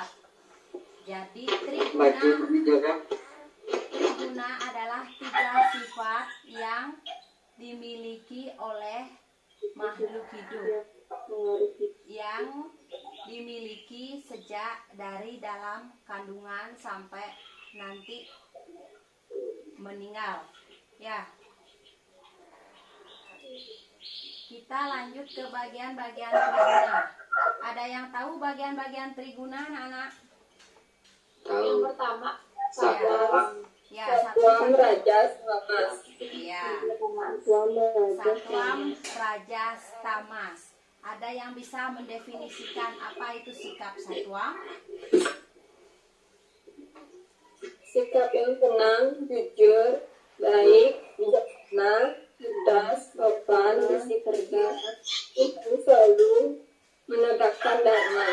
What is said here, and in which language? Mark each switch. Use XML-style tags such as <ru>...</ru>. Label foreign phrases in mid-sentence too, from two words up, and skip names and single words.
<id>Jadi triguna adalah 3 sifat yang dimiliki oleh makhluk hidup, yang dimiliki sejak dari dalam kandungan sampai nanti meninggal. Ya, kita lanjut ke bagian-bagian triguna. Ada yang tahu bagian-bagian triguna, anak-anak? Yang pertama, Ya, Satwam, rajas, tamas. Ya, satwam, rajas, tamas. Ada yang bisa mendefinisikan apa itu sikap satwam? Sikap yang tenang, jujur, baik, bijaksana, cerdas, sopan, bersih kerja, itu selalu menegakkan dharma.</id>